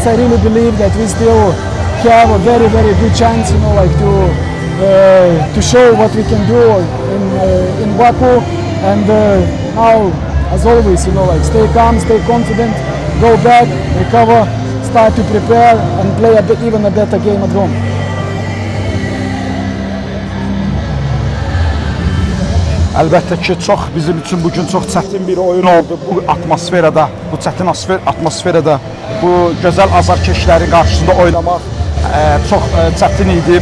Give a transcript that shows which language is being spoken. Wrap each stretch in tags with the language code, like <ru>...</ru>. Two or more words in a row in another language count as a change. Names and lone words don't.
<en>I really believe that we still have a very, very good chance, to show what we can do in Baku. And now, as always, stay calm, stay confident, go back, recover, start to prepare and play even a better game at home.</en> <az>Əlbəttə ki, bizim üçün bugün çox çətin bir oyun oldu bu atmosferada, bu çətin atmosferada, bu gözəl azarkeşlərin qarşısında oynamaq çox çətin idi.</az>